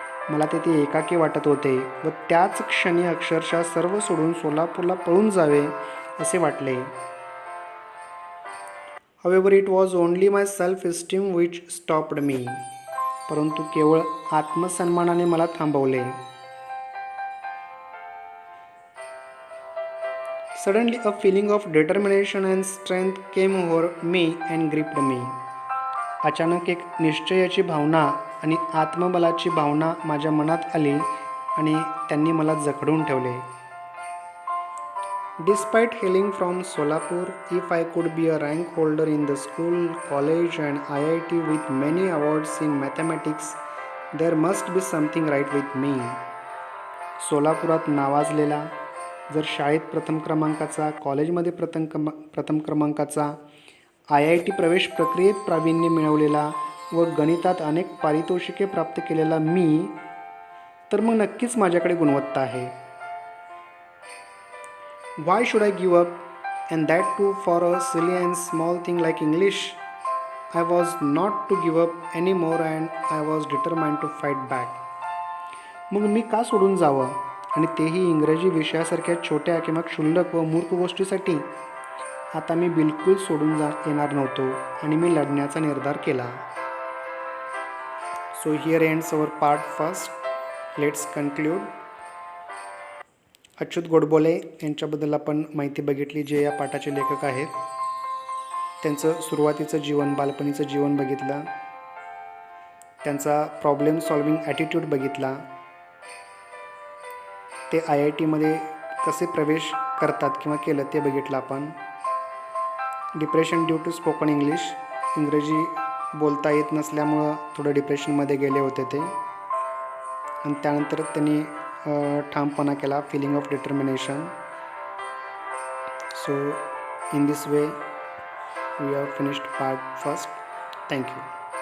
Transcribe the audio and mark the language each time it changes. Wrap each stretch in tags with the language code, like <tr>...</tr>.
<mr>मला तेथे एकाकी वाटत होते व त्याच क्षणी अक्षरशः सर्व सोडून सोलापूरला पळून जावे असे वाटले.</mr> <en>However, it was only my self-esteem which stopped me.</en> <mr>परंतु केवळ आत्मसन्मानाने मला थांबवले.</mr> <en>Suddenly, a feeling of determination and strength came over me and gripped me.</en> <mr>अचानक एक निश्चयाची भावना आणि आत्मबलाची भावना माझ्या मनात आली आणि त्यांनी मला जखडून ठेवले.</mr> <en>Despite hailing from Solapur, if I could be a rank holder in the school, college and IIT with many awards in mathematics, there must be something right with me.</en> <mr>सोलापुरात नावाजलेला, जर शाळेत प्रथम क्रमांकाचा, कॉलेजमध्ये प्रथम क्रमांकाचा, IIT प्रवेश प्रक्रियेत प्रावीण्य मिळवलेला व गणितात अनेक पारितोषिके प्राप्त केलेला मी, तर मग नक्कीच माझ्याकडे गुणवत्ता आहे.</mr> <en>Why should I give up, and that too for a silly and small thing like English? I was not to give up anymore and I was determined to fight back.</en> <mr>मग मी का सोडून जावं आणि तेही इंग्रजी विषयासारख्या छोट्या किंवा क्षुल्लक व मूर्ख गोष्टीसाठी आता मी बिलकुल सोडून येणार नव्हतो आणि मी लढण्याचा निर्धार केला.</mr> <en>So here ends our part first. Let's conclude.</en> <mr>Achyut Godbole यांच्याबद्दल आपण माहिती बघितली, जे या पाठाचे लेखक आहेत. त्यांचं सुरुवातीचं जीवन, बालपणीचं जीवन बघितलं. त्यांचा प्रॉब्लेम सॉल्विंग ॲटिट्यूड बघितला. ते IITमध्ये कसे प्रवेश करतात किंवा केलं ते बघितलं आपण.</mr> <en>depression due to spoken English,</en> <mr>इंग्रजी बोलता येत नसल्यामुळं थोडं डिप्रेशनमध्ये गेले होते ते. आणि त्यानंतर त्यांनी ठामपणा केला,</mr> <en>Feeling of determination. So in this way we have finished part first. Thank you.</en>